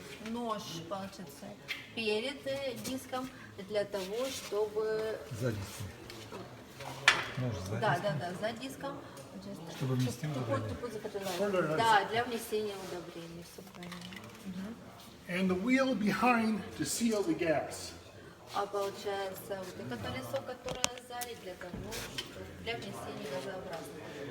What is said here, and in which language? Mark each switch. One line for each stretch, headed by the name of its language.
Russian: Нож, получается, перед диском для того, чтобы... За диском. Нож за Да, диском. за диском. Чтобы внести удобрение. Да, для внесения удобрений. Все правильно.
English: And the wheel behind to seal the gas.
Russian: А получается, вот это колесо, которое сзади для того, для внесения газообразных.